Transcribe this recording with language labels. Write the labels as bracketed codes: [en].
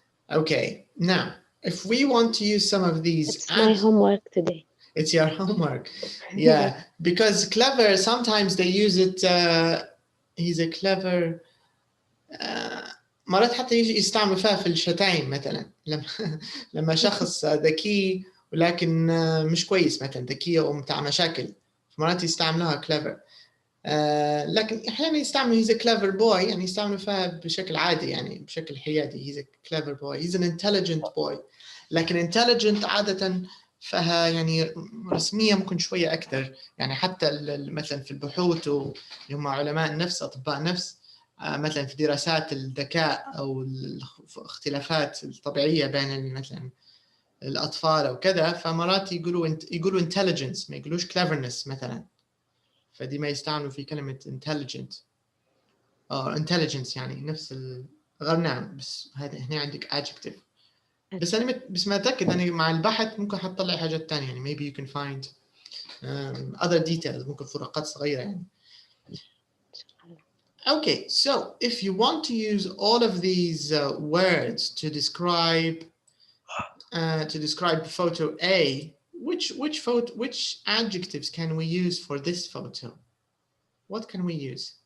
[en] Okay, now if we want to use some of these, It's my homework today. It's your homework. Yeah, because clever, sometimes they use it, he's a clever, [ar] مرات حتى يستعملوا فيها في الشتايم مثلا, لما شخص ذكي ولكن مش كويس, مثلا ذكي ومتاع مشاكل, مرات يستعملوها clever. لكن احيانا يستعملوا [en] he's a clever boy, [ar] يعني يستعملوا فيها بشكل عادي, يعني بشكل حيادي. [en] he's a clever boy, he's an intelligent boy. [ar] لكن intelligent عادة فيها يعني رسمية ممكن شوية أكثر, يعني حتى مثلا في البحوث اللي هم علماء النفس, أطباء النفس, مثلا في دراسات الذكاء أو الاختلافات الطبيعية بين مثلا الأطفال أو كذا, فمرات يقولوا intelligence, ما يقولوش cleverness مثلا, فدي ما يستعملوا في كلمة intelligent أو intelligence, يعني نفس غير noun, بس هذا هنا عندك adjective. بس ما أتأكد يعني مع البحث ممكن حتطلع حاجات تانية يعني [en] maybe you can find other details [ar] ممكن فروقات صغيرة يعني. [en] Okay, so if you want to use all of these words to describe photo A, which adjectives can we use for this photo? What can we use?